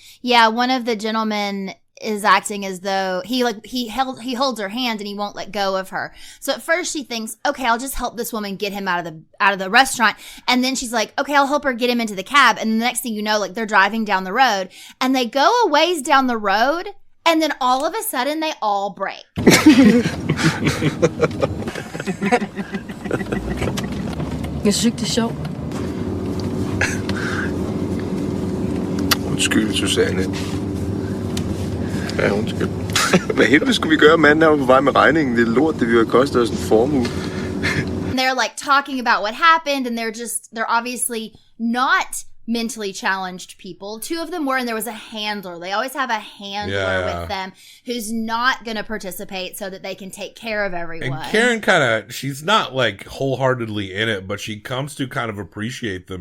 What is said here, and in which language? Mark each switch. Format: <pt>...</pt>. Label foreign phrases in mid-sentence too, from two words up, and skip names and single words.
<en>Yeah, one of the gentlemen is acting as though he holds her hand and he won't let go of her. So at first she thinks, okay, I'll just help this woman get him out of the restaurant. And then she's like, okay, I'll help her get him into the cab. And the next thing you know, like they're driving down the road and they go a ways down the road. And then all of a sudden, they all break.</en> <da>Jeg synes ikke, det er sjovt. Undskyld, Susanne. Ja, undskyld. Hvad helvede skulle vi gøre? Manden er jo på vej med regningen. Det er lort, det vil have kostet os en formue.</da> <en>They're like talking about what happened, and they're obviously not mentally challenged people. Two of them were, and there was a handler. They always have a handler with them who's not going to participate so that they can take care of everyone. And Karen she's not like wholeheartedly in it, but she comes to kind of appreciate them.</en>